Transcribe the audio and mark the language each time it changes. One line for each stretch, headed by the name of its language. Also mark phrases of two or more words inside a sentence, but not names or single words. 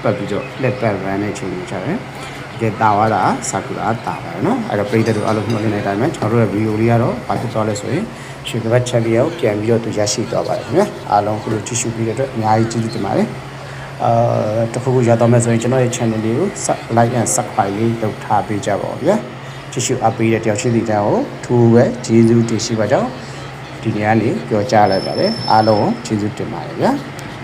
Burmese: ပတ်ပြီးတော့လက်ပတ်ရန်တဲ့အချိန်ကိုကြတယ်ကဲတာသွားတာဆာကူရာတာပါနော်အဲ့တော့ပြည်သက်တို့အလုံးနှုတ်နေတဲ့အတိုင်းပဲကျွန်တော်တို့ရဲ့ဗီဒီယိုလေးကတော့ဘာဖြစ်သွားလဲဆိုရင်ရွှေကပတ်ချန်ပီယံကိုပြန်ပြီးတော့သူရရှိသွားပါတယ်ခင်ဗျာအားလုံးခုလိုကြည့်ရှုပြီးတဲ့အတွက်အများကြီးကျေးဇူးတင်ပါတယ်တခုခုရတော့မယ်ဆိုရင်ကျွန်တော်ရဲ့ channel လေးကို
English: like and subscribe
Burmese: လေးလုပ်ထားပေးကြပါဦးဗျာကြည့်ရှုအပ်ပေးတဲ့တယောက်ချင်းစီတိုင်းကိုထူးပဲကျေးဇူးတင်ရှိပါကြောင်းဒီနေ့ကနေပြောကြားလိုက်ပါတယ်အားလုံးကျေးဇူးတင်ပါတယ်ဗျာ